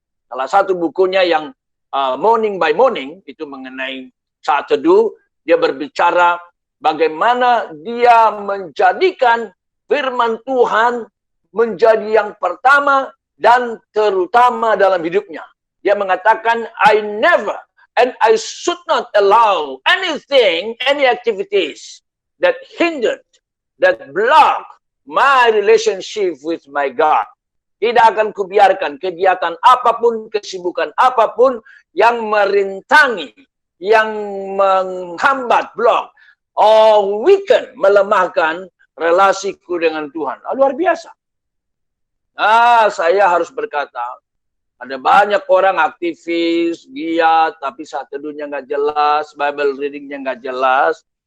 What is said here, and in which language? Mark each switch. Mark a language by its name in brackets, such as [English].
[Indonesian] Salah satu bukunya yang Morning by Morning, itu mengenai saat teduh, dia berbicara bagaimana dia menjadikan firman Tuhan menjadi yang pertama dan terutama dalam hidupnya. Dia mengatakan, [English] I never and I should not allow anything, any activities that hindered, that blocked my relationship with my God. [Indonesian] Tidak akan kubiarkan kegiatan apapun, kesibukan apapun yang merintangi, yang menghambat, blok, [English] or weaken, [Indonesian] melemahkan relasiku dengan Tuhan. Luar biasa. Saya harus berkata, ada banyak orang aktivis, giat, tapi saat teduhnya nggak jelas, Bible readingnya nggak jelas.